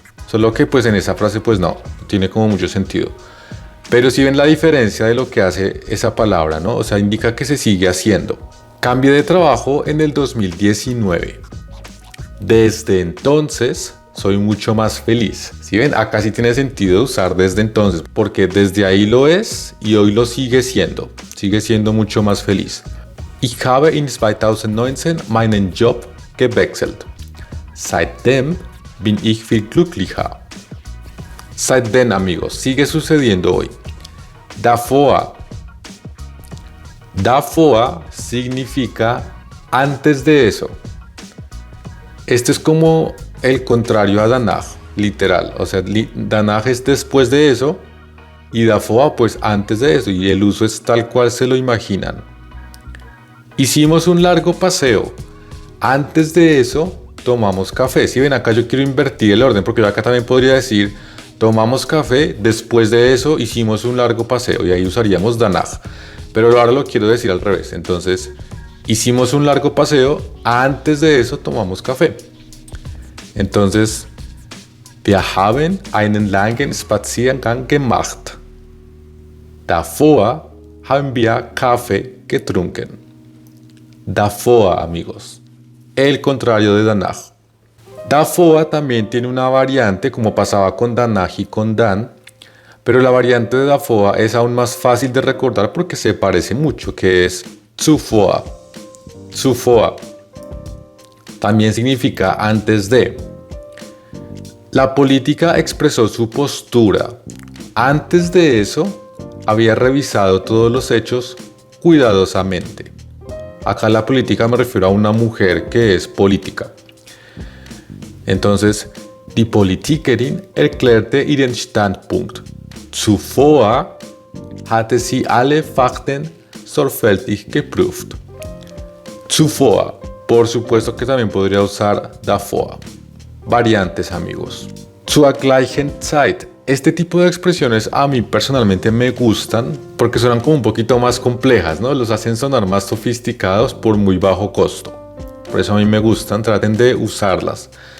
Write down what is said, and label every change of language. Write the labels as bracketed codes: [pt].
[es] Solo que pues en esa frase pues no tiene como mucho sentido. Pero sí ven la diferencia de lo que hace esa palabra, ¿no? O sea, indica que se sigue haciendo. Cambié de trabajo en el 2019. Desde entonces soy mucho más feliz. ¿Sí ven? Acá sí tiene sentido usar desde entonces, porque desde ahí lo es y hoy lo sigue siendo. Sigue siendo mucho más feliz. [de] Ich habe in 2019 meinen Job gewechselt. Seitdem bin ich viel glücklicher. [es] Seitdem, amigos, sigue sucediendo hoy. Davor. Davor significa antes de eso. Esto es como el contrario a danach, literal. O sea, danach es después de eso y davor pues antes de eso. Y el uso es tal cual se lo imaginan. Hicimos un largo paseo. Antes de eso, tomamos café. Si ven, acá yo quiero invertir el orden, porque yo acá también podría decir, tomamos café, después de eso hicimos un largo paseo, y ahí usaríamos danach. Pero ahora lo quiero decir al revés. Entonces, hicimos un largo paseo, antes de eso tomamos café. Entonces, [de] wir haben einen langen Spaziergang gemacht. Davor haben wir Kaffee getrunken. [es] Davor, amigos. El contrario de danach. Davor también tiene una variante, como pasaba con danach y con dan, pero la variante de davor es aún más fácil de recordar porque se parece mucho, que es zuvor. Zuvor también significa antes de. La política expresó su postura. Antes de eso, había revisado todos los hechos cuidadosamente. Acá la política me refiero a una mujer que es política. Entonces, [de] die Politikerin erklärte ihren Standpunkt. Zuvor hatte sie alle Fakten sorgfältig geprüft. [es] Zuvor, por supuesto que también podría usar davor. Variantes, amigos. Zur gleichen Zeit. Este tipo de expresiones a mí personalmente me gustan porque suenan como un poquito más complejas, ¿no? Los hacen sonar más sofisticados por muy bajo costo. Por eso a mí me gustan, traten de usarlas.